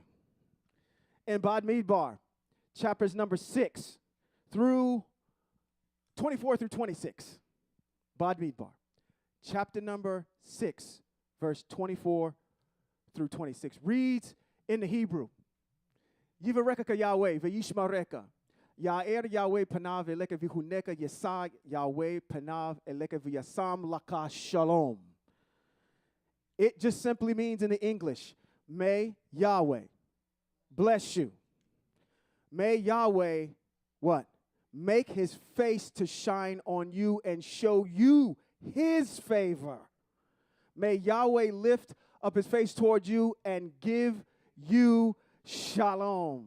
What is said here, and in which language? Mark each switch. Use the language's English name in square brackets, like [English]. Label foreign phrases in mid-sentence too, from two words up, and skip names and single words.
[English] In Bad Midbar, chapters number 6 through 24 through 26. Bad Midbar, chapter number 6, verse 24 through 26. Reads in the Hebrew. [Hebrew] יברכך יהוה וישמרך. יאר יהוה פניו אליך ויחנך ישא יהוה פניו אליך וישם לך שלום. [English] It just simply means in the English, may Yahweh bless you. May Yahweh, what? Make his face to shine on you and show you his favor. May Yahweh lift up his face toward you and give you shalom.